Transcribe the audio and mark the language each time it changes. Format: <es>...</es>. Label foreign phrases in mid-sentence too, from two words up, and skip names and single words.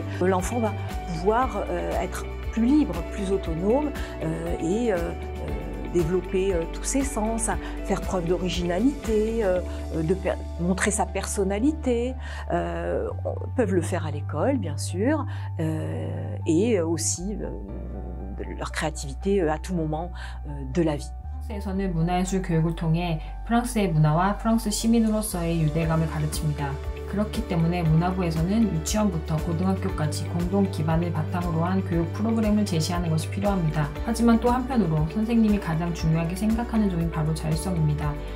<fr>L'enfant va pouvoir être plus libre, plus autonome et développer tous ses sens, faire preuve d'originalité, montrer sa personnalité. Peuvent le faire à l'école, bien sûr, et aussi leur créativité à tout moment de la vie.</fr> <ko>프랑스에서는 문화예술 교육을 통해 프랑스의 문화와 프랑스 시민으로서의 유대감을 가르칩니다. 그렇기 때문에 문화부에서는 유치원부터 고등학교까지 공동 기반을 바탕으로 한 교육 프로그램을 제시하는 것이 필요합니다. 하지만 또 한편으로 선생님이 가장 중요하게 생각하는 점이 바로 자율성입니다.</ko>